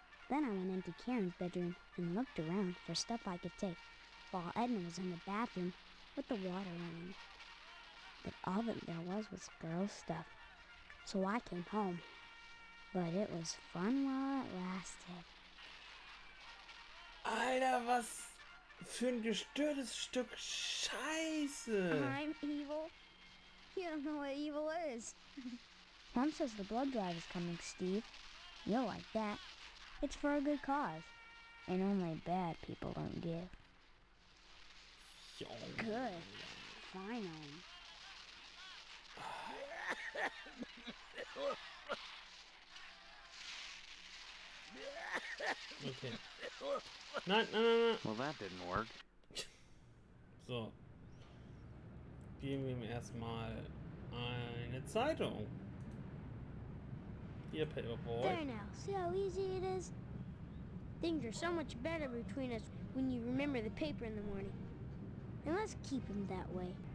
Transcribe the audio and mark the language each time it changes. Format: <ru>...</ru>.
<en>Then I went into Karen's bedroom and looked around for stuff I could take, while Edna was in the bathroom with the water running. But all that there was girl stuff. So I came home. But it was fun while it lasted.</en> <de>Alter, was für ein gestörtes Stück Scheiße.</de> <en>I'm evil? You don't know what evil is. Mom says the blood drive is coming, Steve. You'll like that. It's for a good cause. And only bad people don't give. Good. Finally.</en> <de>Okay. Nein.</de> <en>Well, that didn't work. So.</en> <de>Geben wir ihm erstmal eine Zeitung. Hier, Paperboy.</de> <en>There now. See how easy it is? Things are so much better between us when you remember the paper in the morning. And let's keep him that way.</en>